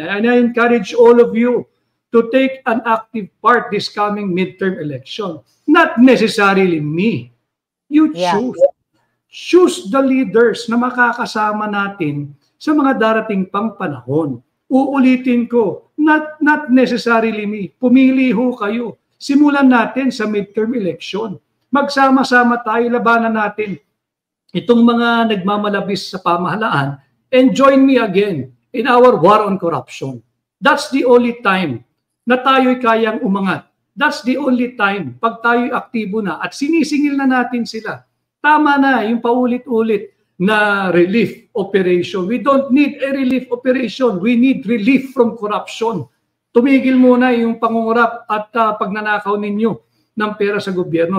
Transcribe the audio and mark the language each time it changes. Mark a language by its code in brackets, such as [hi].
[en] And I encourage all of you to take an active part this coming midterm election. Not necessarily me. You choose. Choose the leaders [tl] na makakasama natin sa mga darating pang panahon. Uulitin ko, [en] not necessarily me. [tl] Pumili ho kayo. Simulan natin sa midterm election. Magsama-sama tayo, labanan natin itong mga nagmamalabis sa pamahalaan, [en] and join me again in our war on corruption. That's the only time [tl] na tayo'y kayang umangat. [en] That's the only time [tl] pag tayo'y aktibo na at sinisingil na natin sila. Tama na yung paulit-ulit na relief operation. [en] We don't need a relief operation. We need relief from corruption. [tl] Tumigil muna yung pangungurap at pagnanakaw ninyo ng pera sa gobyerno.